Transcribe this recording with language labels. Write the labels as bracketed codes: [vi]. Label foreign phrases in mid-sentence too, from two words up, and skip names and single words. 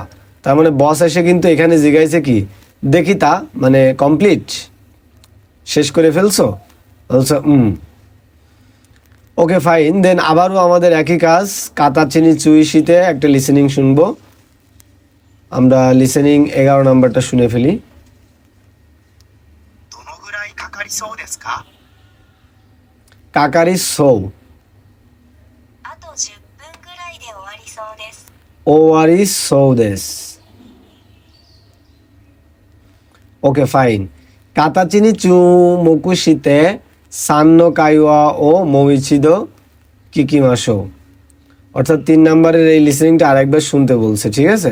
[bn] তার মানে বস এসে কিন্তু এখানে জিজ্ঞাসা কি, দেখিতা মানে কমপ্লিট, শেষ করে ফেলছো, বলছে [en] okay fine. [bn] দেন আবারও আমাদের একই কাজ, [ja] 形に注意して [bn] একটা লিসেনিং শুনবো। আমরা লিসেনিং 11 নাম্বারটা শুনে ফেলি। [ja] どのぐらいかかりそうですか？かかりそうあと10分ぐらいで終わりそうです。終わりそうです. [en] okay fine. [ja] 形に注目して3の会話をもう一度聞きましょう, [bn] অর্থাৎ 3 নাম্বারের এই লিসেনিংটা আরেকবার শুনতে বলছে, ঠিক আছে?